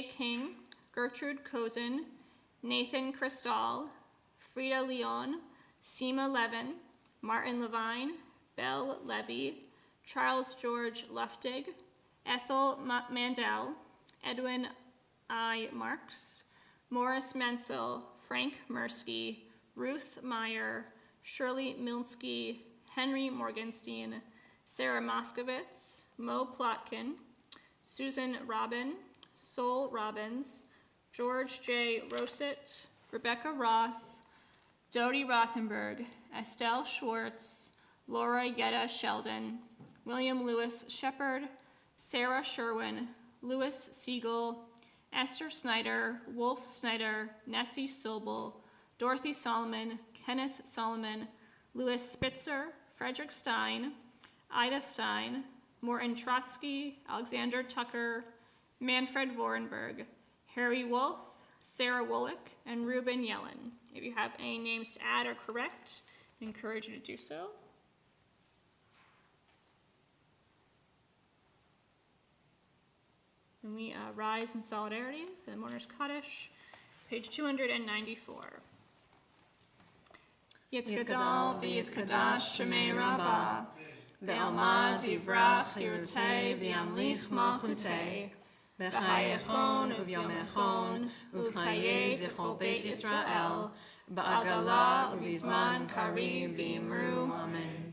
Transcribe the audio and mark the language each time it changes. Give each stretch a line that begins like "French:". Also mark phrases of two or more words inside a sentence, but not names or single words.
English: King, Gertrude Cozen, Nathan Cristal, Frida Leon, Seema Levin, Martin Levine, Belle Levy, Charles George Luftig, Ethel Mandel, Edwin I. Marks, Morris Menzel, Frank Mirsky, Ruth Meyer, Shirley Milnsky, Henry Morgenstein, Sarah Moskowitz, Mo Plotkin, Susan Robin, Sol Robbins, George J. Rossett, Rebecca Roth, Dodie Rothenberg, Estelle Schwartz, Laura Getta Sheldon, William Lewis Shepard, Sarah Sherwin, Louis Siegel, Esther Snyder, Wolf Snyder, Nessie Sobel, Dorothy Solomon, Kenneth Solomon, Louis Spitzer, Frederick Stein, Ida Stein, Morton Trotsky, Alexander Tucker, Manfred Vorenberg, Harry Wolf, Sarah Wollick, and Reuben Yellen. If you have any names to add or correct, I encourage you to do so. And we rise in solidarity for the Mourner's Kaddish, page 294.
Aramaic: יתגדל ויתקדש שמיה רבא, בעלמא די ברא כרעותיה וימליך מלכותיה, בחייכון וביומיכון ובחיי דכל בית ישראל, בעגלא ובזמן קריב ואמרו אמן.